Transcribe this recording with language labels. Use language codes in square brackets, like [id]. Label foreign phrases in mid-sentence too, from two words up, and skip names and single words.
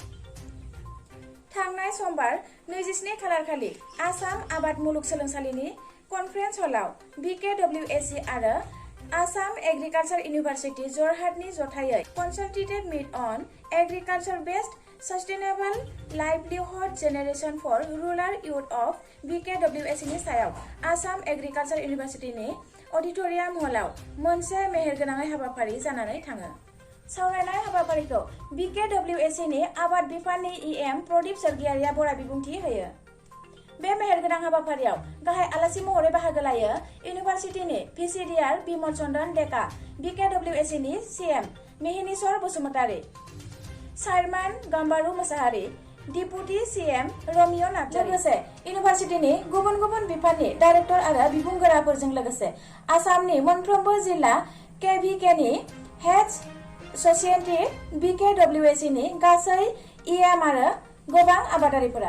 [brx] थांनाय समबार 27 खालार खालि आसाम आबाद मुलुगसोलोंसालिनि कनफारेन्स हलाव Bkwac आरो आसाम एग्रिकालचार इउनिभारसिटि जरहाटनि जथायै कनसाल्टेटिभ मीट अन एग्रिकालचार बेस्ड सस्टेनेबल लाइवलीहुड जेनेरेशन फर रूरल यूथ ऑफ Bkwac नि सायाव आसाम एग्रिकालचार इउनिभारसिटिनि ऑडिटोरियम हलाव मोनसे मेहेरगोनाङै हाबाफारि जानानै थाङो। सावरायनाय हाबाफारिखौ Bkwac नि आबाद बिफाननि EM प्रदीप सरगियारिया बरा बिबुंथि होयो। बे मेहेरगोनां हाबाफारियाव गाहाय आलासि महरै बाहागो लायो इउनिभारसिटिनि VCDR बिमल चन्द्रन डेका, Bkwac नि CM मेहिनीश्वर बसुमतारी, चेयरमैन गाम्बारु मोसाहारि, डिपुटी CM रमियो नार्जारी, लोगोसे इउनिभारसिटिनि गुबुन गुबुन बिफाननि डाइरेक्टर आरो बिबुंगोराफोरजों लोगोसे आसामनि मोनफ्रोमबो जिल्ला KVK नि हेड ससाइटि Bkwac नि गासै EM आरो गोबां आबादारिफोरा